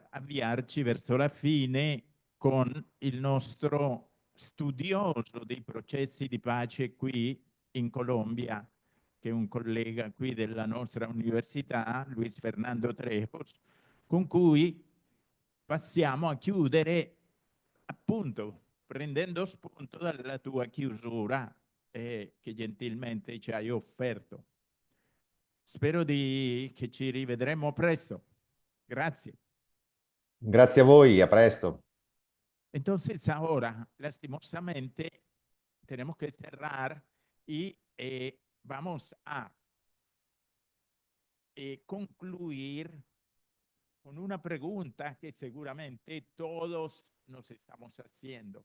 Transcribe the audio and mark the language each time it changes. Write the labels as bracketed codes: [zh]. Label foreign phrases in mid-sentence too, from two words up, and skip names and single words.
[it] avviarci verso la fine con il nostro studioso dei processi di pace qui in Colombia, che è un collega qui della nostra università, Luis Fernando Trejos, con cui passiamo a chiudere appunto prendendo spunto dalla tua chiusura che gentilmente ci hai offerto. Spero che ci rivedremo presto. Grazie. Grazie a voi, a presto. [es] Entonces ahora, lastimosamente, tenemos que cerrar y vamos a concluir con una pregunta que seguramente todos nos estamos haciendo.